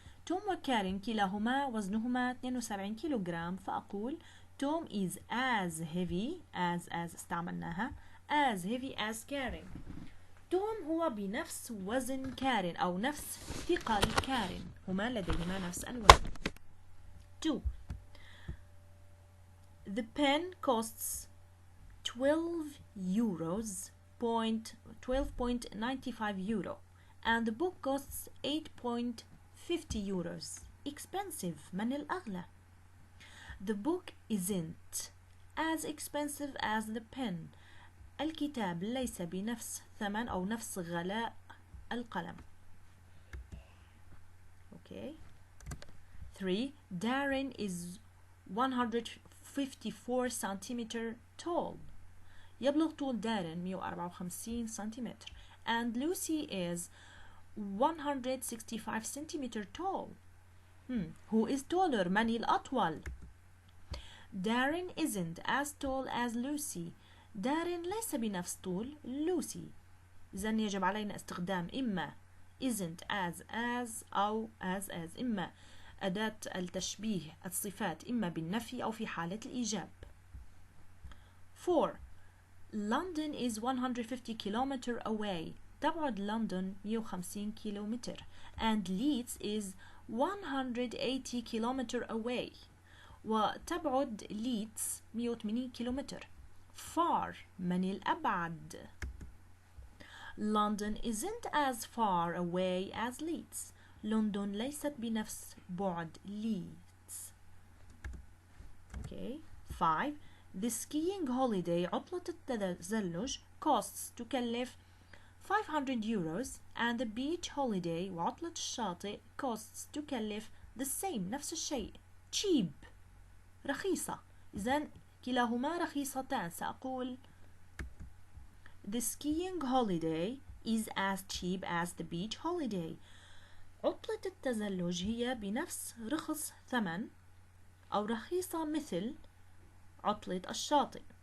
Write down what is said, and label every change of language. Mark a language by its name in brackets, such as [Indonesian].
[Arabic] توم وكارين كلاهما وزنهما 72 كيلوغرام، فأقول [English] Tom is as heavy as [Arabic] استعملناها [English] as heavy as Karen. [Arabic] توم هو بنفس وزن كارين أو نفس ثقل كارين، هما لديهما نفس الوزن. 2. [English] The pen costs 12.95 euro and the book costs 8.50 euros. Expensive. [Arabic] من الأغلى؟ [English] The book isn't as expensive as the pen. [Arabic] الكتاب ليس بنفس ثمن أو نفس غلاء القلم. [English] Okay. 3. Darren is 154 centimeter tall. [Arabic] يبلغ طول دارين 154 سنتيمتر. [English] And Lucy is 165 centimeter tall. Who is taller? [Arabic] من الأطول؟ [English] Darren isn't as tall as Lucy. [Arabic] دارين ليس بنفس طول لوسي. إذن يجب علينا استخدام إما isn't as أو as. إما أداة التشبيه الصفات إما بالنفي أو في حالة الإيجاب. 4. [English] London is 150 kilometer away. [Arabic] تبعد لندن 150 كيلومتر. [English] And Leeds is 180 kilometer away. [Arabic] وتبعد ليدز 180 كيلومتر. Far من الأبعد. [English] London isn't as far away as Leeds. [Arabic] لندن ليست بنفس بعد ليدز. Okay. 5. [English] The skiing holiday [Arabic] عطلة التزلج [English] costs [Arabic] تكلف [English] 500 euros and the beach holiday [Arabic] وعطلة الشاطئ [English] costs تكلف the same [Arabic] نفس الشيء [English] cheap [Arabic] رخيصة. إذن كلاهما رخيصتان. سأقول [English] the skiing holiday is as cheap as the beach holiday. [Arabic] عطلة التزلج هي بنفس رخص ثمن أو رخيصة مثل عطلة الشاطئ.